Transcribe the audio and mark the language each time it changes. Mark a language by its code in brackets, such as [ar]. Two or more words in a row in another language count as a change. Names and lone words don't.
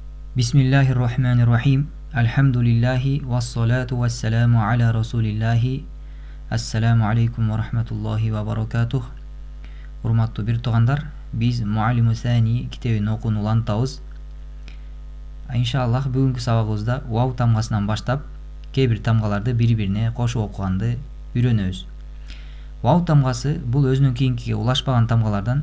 [ar] بسم الله الرحمن الرحيم. الحمد لله والصلاة والسلام على رسول الله. السلام عليكم ورحمة الله وبركاته. [ky] Урматтуу бир туугандар, биз Муаллиму Сани китебин окууну улантабыз. Иншаллах бүгүнкү сабагыбызда вау тамгасынан баштап кээ бир тамгаларды бири-бирине кошуп окуганды үйрөнөбүз. Вау тамгасы бул өзүнүн кийинкиге улашпаган тамгалардан.